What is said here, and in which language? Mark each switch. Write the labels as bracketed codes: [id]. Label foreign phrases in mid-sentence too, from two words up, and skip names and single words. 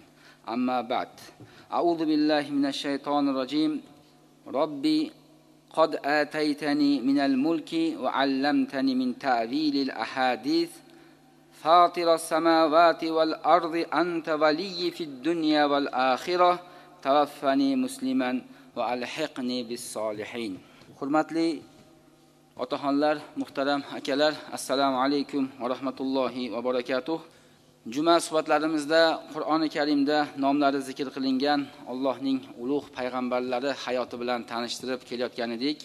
[ar] أما بعد أعوذ بالله من الشيطان الرجيم ربي قد آتيتني من الملك وعلمتني من تأويل الأحاديث فاطر السماوات والأرض أنت ولي في الدنيا والآخرة توفني مسلما وألحقني بالصالحين. [uz] Hurmatli otaxonlar, muhtaram akalar, [ar] السلام عليكم ورحمة الله وبركاته. [uz] Juma suhbatlarimizda Qur'oni Karimda nomlari zikr qilingan Allohning ulug' payg'ambarlari hayoti bilan tanishtirib kelayotgan edik.